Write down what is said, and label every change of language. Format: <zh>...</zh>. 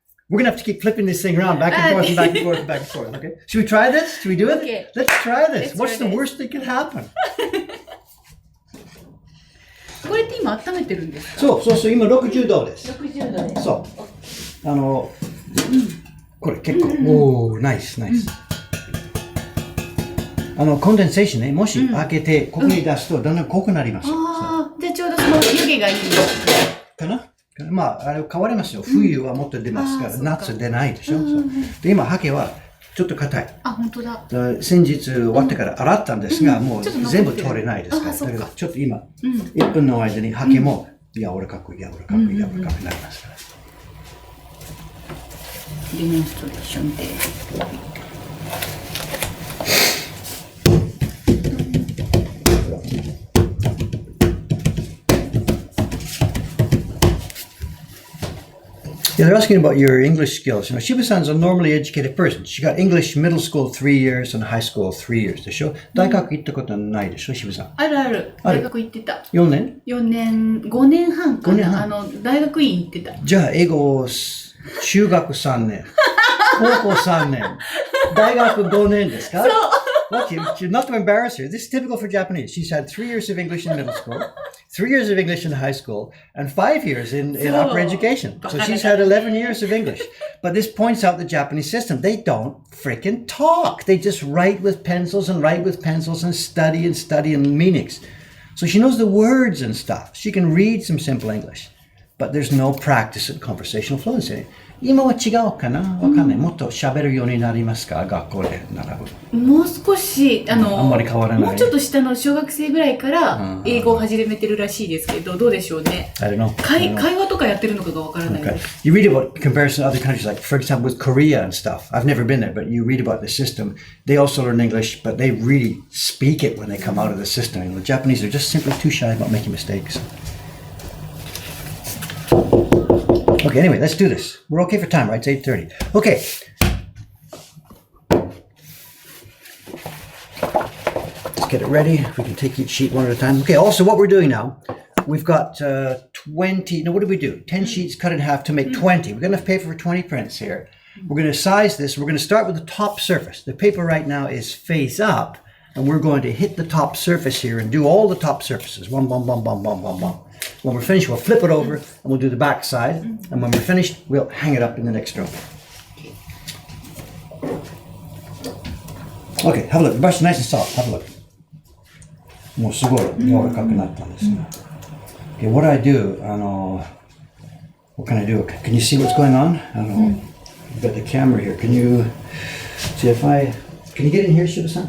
<en>We're gonna have to keep flipping this thing around back and forth. Okay? Should we try this? Should we do it? Okay. Let's try this. Let's What's try the this. worst that could happen?</en> <ja>これって今温めてるんですか？そう、今60度です。 60度です。そう。これ結構、ナイス。コンデンセーションね、もし開けて、ここに出すとだんだん濃くなります。じゃあちょうどその湯気がいいかなあれ変わりますよ。冬はもっと出ますから、夏出ないでしょ。で、今、ハケはちょっと硬い。本当だ。先日終わってから洗ったんですが、もう全部取れないですから。だけど、ちょっと今、1分の間にハケも柔らかくなりますから。デモンストレーションで。</ja> <en>Yeah, they're asking about your English skills. Shiba-san's a normally educated person. She got English middle school 3 years and high school 3 years でしょ。</en> <ja>大学行ったことないでしょ、Shiba-san。ある。大学行ってた。 4年 ?4 年、5年半かな。大学院行ってた。じゃあ、英語、中学3年。高校3年。大学5年ですか？</ja> <en>Look, not to embarrass her. This is typical for Japanese. She's had 3 years of English in middle school, 3 years of English in high school, and 5 years in upper education. So she's had 11 years of English. But this points out the Japanese system. They don't freaking talk. They just write with pencils and study and meanings. So she knows the words and stuff. She can read some simple English. But there's no practice in conversational fluency.</en> <ja>今は違うかな？わかんない。もっと喋るようになりますか？学校で習う。もう少しあんまり変わらない。もうちょっと下の小学生ぐらいから英語を始めてるらしいですけど、どうでしょうね。</ja> <en>I don't know.</en> <ja>会話とかやってるのかがわからないです。</ja> <en>You read about comparison to other countries, like for example with Korea and stuff. I've never been there, but you read about the system. They also learn English, but they really speak it when they come out of the system. And the Japanese are just simply too shy about making mistakes. Okay, anyway, let's do this. We're okay for time, right? It's 8:30. Okay. Let's get it ready. We can take each sheet one at a time. Okay, also what we're doing now, we've got 20, no, what did we do? 10 sheets cut in half to make 20. We're going to pay for 20 prints here. We're going to size this. We're going to start with the top surface. The paper right now is face up, and we're going to hit the top surface here and do all the top surfaces. One, bum, bum, bum, bum, bum, bum. When we're finished, we'll flip it over and we'll do the back side. And when we're finished, we'll hang it up in the next room. Okay, have a look. The brush is nice and soft. Have a look.</en> <ja>もうすごい柔らかくなったんですが。</ja> <en>Okay, what I do, what can I do? Can you see what's going on? You've got the camera here. Can you see if can you get in here, Shiba-san?</en>